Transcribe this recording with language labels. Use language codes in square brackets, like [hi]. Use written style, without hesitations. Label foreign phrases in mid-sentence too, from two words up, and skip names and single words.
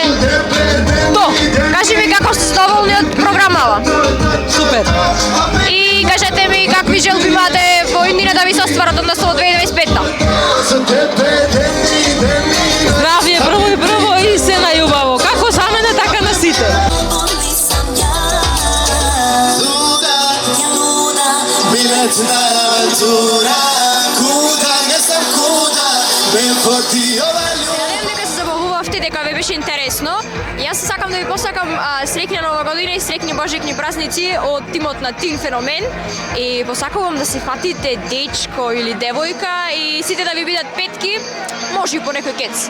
[mk] То, кажи ми како сте задоволни од програмава? Супер. И кажете ми какви желби имате во иднина да ви се остварат, односно во 2025-та? Здравје прво и се најубаво. Како за мене, така на сите. [sr] Bilet na aventura, kuda, ne znam kuda, me poti ova [mk] Надевам дека се забавувавте, дека ве беше интересно. Јас сакам да ви посакам среќна нова година и среќни божикни празници од тимот на Тин Феномен и посакувам да се фатите дечко или девојка и сите да ви бидат петки, може и по некој кец.